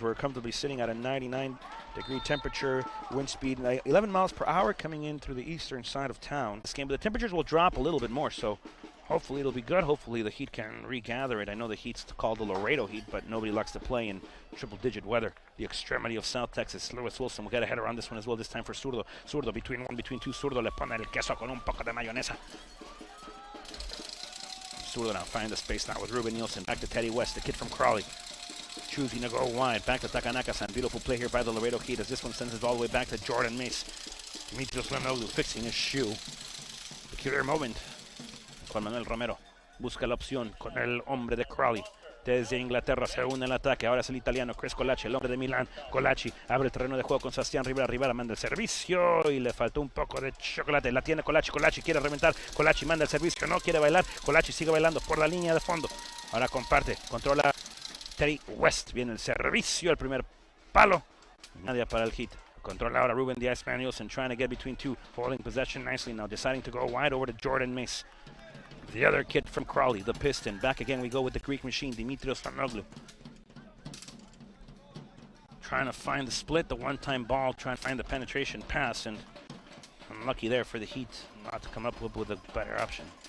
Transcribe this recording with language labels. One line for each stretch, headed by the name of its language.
English: We're comfortably sitting at a 99-degree temperature, wind speed 11 miles per hour coming in through the eastern side of town. This game, but the temperatures will drop a little bit more, so hopefully it'll be good. Hopefully the Heat can regather it. I know the Heat's called the Laredo Heat, but nobody likes to play in triple-digit weather. The extremity of South Texas. Lewis Wilson will get a header on this one as well, this time for Zurdo. Zurdo between two.
Spanish: Zurdo le pone el queso con un poco de mayonesa.
English: Zurdo now find the space now with Ruben Nielsen. Back to Teddy West, the kid from Crawley. Choosing to go wide. Back to Takanaka-san. Beautiful play here by the Laredo Heat as this one sends it all the way back to Jordan Mace. Dimitrios Leonoglu fixing his shoe. Peculiar moment.
Spanish: Juan Manuel Romero busca la opción con el hombre de Crawley. Desde Inglaterra se une el ataque. Ahora es el italiano Chris Kolachi, el hombre de Milán. Kolachi abre el terreno de juego con Sebastián Rivera. Rivera manda el servicio y le faltó un poco de chocolate. La tiene Kolachi. Kolachi quiere reventar. Kolachi manda el servicio. No quiere bailar. Kolachi sigue bailando por la línea de fondo. Ahora comparte, controla Terry West. Viene el servicio, el primer palo. Nadie para el hit. Controla ahora
English: Ruben the Iceman Nielsen, trying to get between two. Holding possession nicely now, deciding to go wide over to Jordan Mace. The other kid from Crawley, the Piston. Back again we go with the Greek machine, Dimitrios Fanoglu. Trying to find the split, the one-time ball, trying to find the penetration pass, and unlucky there for the Heat not to come up with a better option.